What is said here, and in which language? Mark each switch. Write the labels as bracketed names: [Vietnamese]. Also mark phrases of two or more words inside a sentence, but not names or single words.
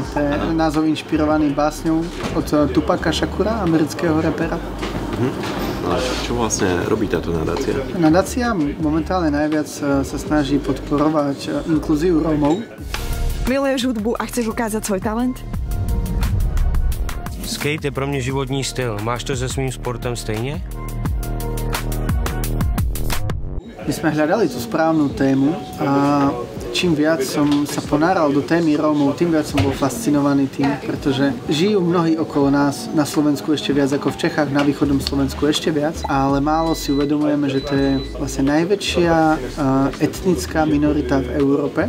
[Slovak] To je názov inšpirovaný básňou od Tupaca Shakura, amerického rapera. Ale čo vlastne robí táto nadácia? Nadácia momentálne najviac sa snaží podporovať inklúziu Rómov. Miluješ hudbu a chceš ukázať svoj talent? [Czech] Skate je pro mě životní styl. Máš to se svým sportem stejně? [Slovak] My sme hľadali tú správnu tému a čím viac som sa ponáral do témy Rómov, tým viac som bol fascinovaný tým, pretože žijú mnohí okolo nás, na Slovensku ešte viac ako v Čechách, na východnom Slovensku ešte viac, ale málo si uvedomujeme, že to je vlastne najväčšia etnická minorita v Európe.